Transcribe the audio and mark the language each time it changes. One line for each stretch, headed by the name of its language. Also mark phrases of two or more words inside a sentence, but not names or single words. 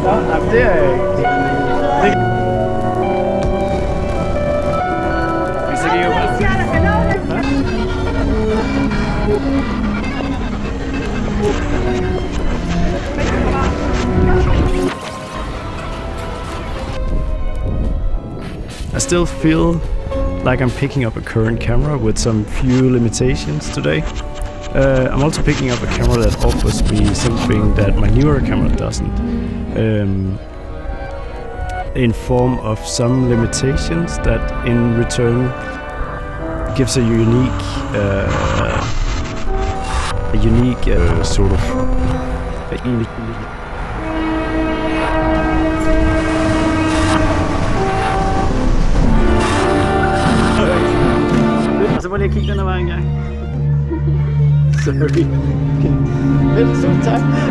Danish: Nå, det er jeg ikke. Hvis det giver mig.
English: I still feel like I'm picking up a current camera with some few limitations today. I'm also picking up a camera that offers me something that my newer camera doesn't, in form of some limitations that in return gives a unique sort of
Danish: Så må jeg kigge den her vej engang. Sorry. Tusind tak.